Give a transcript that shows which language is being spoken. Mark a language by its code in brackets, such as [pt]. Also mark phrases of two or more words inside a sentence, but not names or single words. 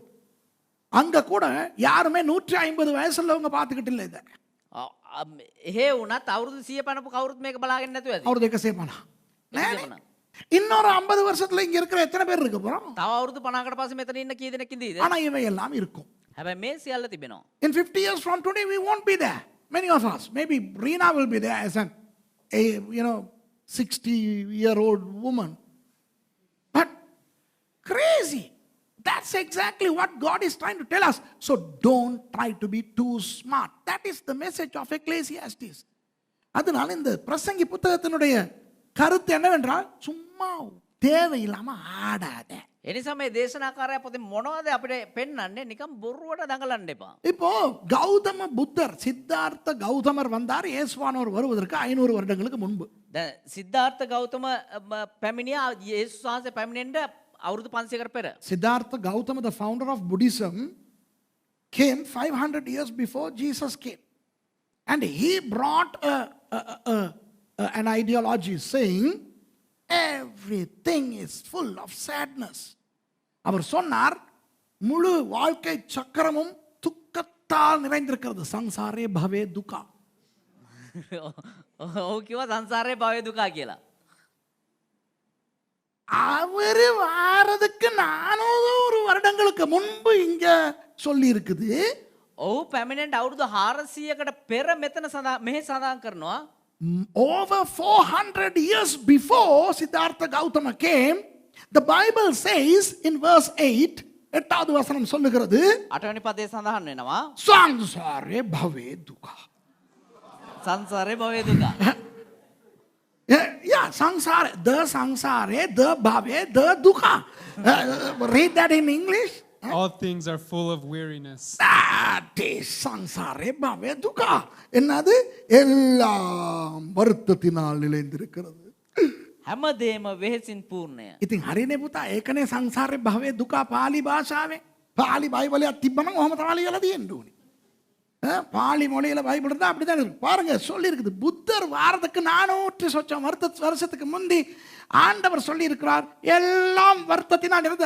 [ta] அங்க கூட யாருமே 150 வயசுள்ளவங்க பார்த்துக்கிட்டு இல்லை இதை. [si] එහෙ වුණත් අවුරුදු 100 පන්නපු කවුරුත් මේක බලාගෙන නැතුව ඇති. [ta] அவர் දෙක சேப்பானா? இன்னொரு 50 வருஷத்துல இங்க இருக்கிற எத்தனை பேர் இருக்க போறோம்? [si] තව අවුරුදු 50කට පස්සේ මෙතන ඉන්න කී දෙනෙක් ඉඳීද? [ta] ஆனா இவை எல்லாம் இருக்கும். [si] හැබැයි මේ සියල්ල තිබෙනවා. [en] In 50 years from today we won't be there. Many of us, maybe Rina will be there as a 60-year-old woman. But crazy. That's exactly what God is trying to tell us. So don't try to be too smart. That is the message of Ecclesiastes. [ta] அதனால இந்த பிரசங்கி புத்தகத்தினுடைய கருத்து என்னவென்றால், சும்மா தேவையில்லாம ஆடாத. [si] එනිසා මේ දේශනාකාරයා පොතේ මොනවද අපිට පෙන්වන්නේ? නිකන් බොරුවට දඟලන්න එපා. [ta] இப்போ கௌதம புத்தர், சித்தார்த்த கௌதமர் வந்தார் இயேசுவானவர் வருவதற்கு 500 வருடங்களுக்கு முன்பு. [si] දැන් සිද්ධාර්ථ ගෞතම පැමිණියා යේසුස් වහන්සේ පැමිණෙන්න අවුරුදු 500කට පෙර. [en] Siddhartha Gautama, the founder of Buddhism, came 500 years before Jesus came. And he brought an ideology saying everything is full of sadness. [ta] அவர் சொன்னார் முழு வாழ்க்கை சக்கரமும் துக்கத்தால் நிறைந்திருக்கிறது. [pi] சங்சாரே பவே துக்கா. [si] ඔහු කිව්වා සංසාරේ භවය දුකා කියලා. [ta] அவரு வாரதுக்கு 400 வருடங்களுக்கு முன்பு இங்க சொல்லி இருக்குது. [si] ඔහු පැමිණෙන්ට අවුරුදු 400කට පෙර මෙතන මෙහි සඳහන් කරනවා. [en] Over 400 years before Siddhartha Gautama came, the Bible says in verse 8, [ta] 8வது வசனம் சொல்லுகிறது, [si] 8 වෙනි පදේ සඳහන් වෙනවා [pi] සංසාරේ භවේ දුකා. [si] සංසාරේ භවය දුකා. [en] Yeah, samsara, the samsare, the bhave, the dukha. Read that in English. All things are full of weariness. That is [pi] samsare bhave dukha. [ta] என்னது எல்லாம் வருத்தத்தினால் நிறைந்திருக்கிறது. [si] හැමදේම වෙහෙසින් පූර්ණය. ඉතින් හරිනේ පුතා, ඒකනේ සංසාරේ භවයේ දුක පාලි භාෂාවේ. පාලි බයිබලයක් තිබ්බනම් ඔහම තමයි ලියලා තියෙන්න ඕනේ. [ta] பாலி மொழியில் பைபிள் இருந்தால் அப்படி தான் இருக்கு. பாருங்க சொல்லி இருக்குது, புத்தர் வாரத்துக்கு 400 வருஷத்துக்கு முந்தி ஆண்டவர் சொல்லி இருக்கிறார் எல்லாம் வருத்தத்தினால் இருந்தது.